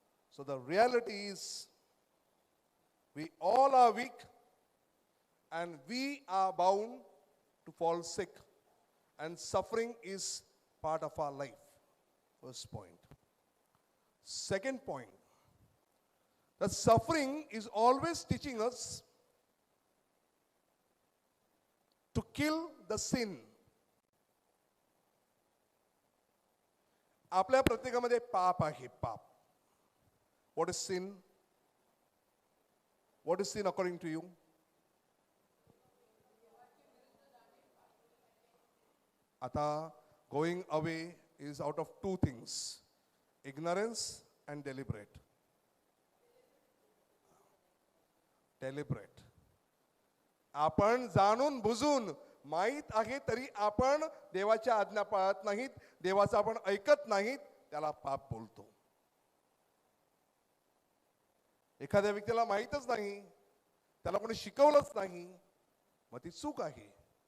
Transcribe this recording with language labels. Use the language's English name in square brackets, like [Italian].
[English] So the reality is, we all are weak and we are bound to fall sick, and suffering is part of our life. First point. Second point, that suffering is always teaching us to kill the sin. [Marathi] आपल्या प्रत्येकामध्ये पाप आहे, पाप. [English] What is sin? What is sin according to you? Ata, going away is out of two things: ignorance and deliberate. Deliberate. [Marathi] आपण जाणून बुजून माहित आहे तरी आपण देवाच्या आज्ञा पाळत नाहीत, देवाचं आपण ऐकत नाहीत, त्याला पाप बोलतो. एखाद्या व्यक्तीला माहीतच नाही, त्याला कोणी शिकवलंच नाही, मग ती चूक आहे.